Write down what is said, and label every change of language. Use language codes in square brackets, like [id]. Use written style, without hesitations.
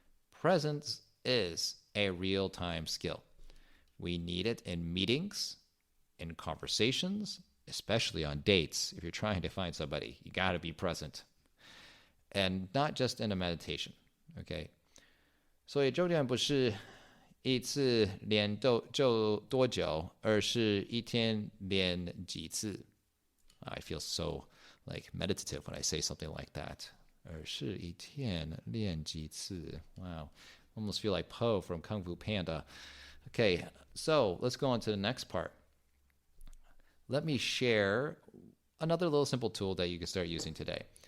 [en] Presence is a real-time skill. We need it in meetings, in conversations, especially on dates. If you're trying to find somebody, you got to be present. And not just in a meditation, okay? [zh] 所以重点不是一次练就多久，而是一天练几次. [en] I feel so like meditative when I say something like that. [zh] 而是一天练几次. [en] Wow, almost feel like Po from Kung Fu Panda. Okay, so let's go on to the next part. Let me share another little simple tool that you can start using today.